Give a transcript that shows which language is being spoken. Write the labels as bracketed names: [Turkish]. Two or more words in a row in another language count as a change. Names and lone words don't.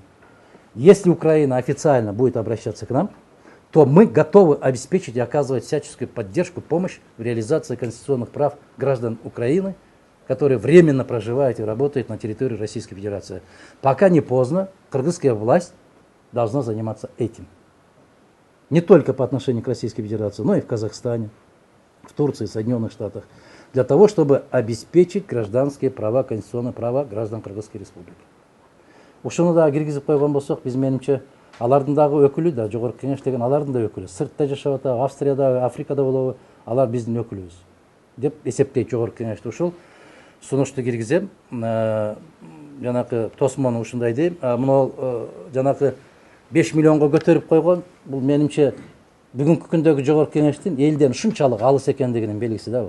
[Russian] Если Украина официально будет обращаться к нам, то мы готовы обеспечить и оказывать всяческую поддержку, помощь в реализации конституционных прав граждан Украины, которые временно проживают и работают на территории Российской Федерации. Пока не поздно, кыргызская власть должна заниматься этим. Не только по отношению к Российской Федерации, но и в Казахстане, в Турции, в Соединенных Штатах, для того, чтобы обеспечить гражданские права, конституционные права граждан Кыргызской Республики. [Kyrgyz] Ушуну да киргизип койгон болсок, биз менимче алардын дагы өкүлү да, жогорку кеңеш деген алардын да өкүлү. Сыртта жашап атабы, Австрияда, Африкада болобу, алар биздин өкүлүбүз деп эсептейт жогорку кеңеште. Ушул сунушту киргизем. Жанакы Тосмону ушундай дейм. Мына жанакы 5 миллионго көтөрүп койгон, бул менимче бүгүнкү күндөгү жогорку кеңештин элден ушунчалык алыс экендигинин белгиси да бул.